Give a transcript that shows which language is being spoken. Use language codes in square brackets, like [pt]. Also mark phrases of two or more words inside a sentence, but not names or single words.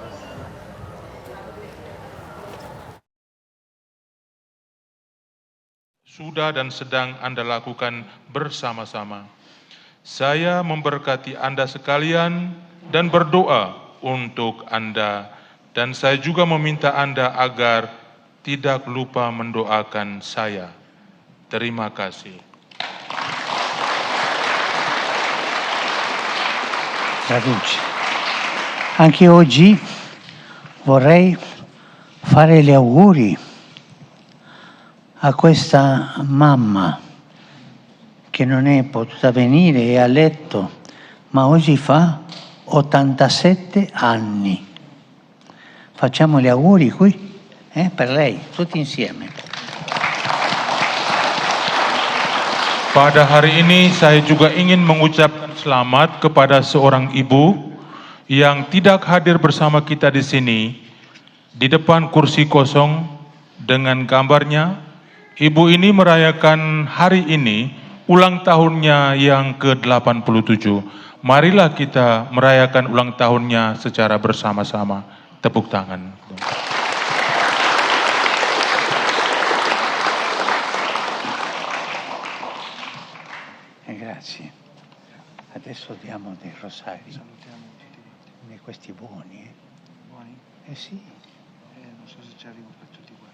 [id] Sudah dan sedang Anda lakukan bersama-sama. Saya memberkati Anda sekalian dan berdoa untuk Anda, dan saya juga meminta Anda agar tidak lupa mendoakan saya. Terima kasih. [it] Traduce. Anche oggi vorrei fare gli auguri a questa mamma che non è potuta venire, è a letto, ma oggi fa 87 anni. Facciamo gli auguri qui per lei, tutti insieme. [id] Pada hari ini saya juga ingin mengucapkan selamat kepada seorang ibu yang tidak hadir bersama kita di sini. Di depan kursi kosong dengan gambarnya, ibu ini merayakan hari ini ulang tahunnya yang ke-87. Marilah kita merayakan ulang tahunnya secara bersama-sama. Tepuk tangan. [it] Grazie. Adesso diamo dei rosari. Di questi buoni. Buoni? Sì. Non so se ci arrivo per tutti quanti.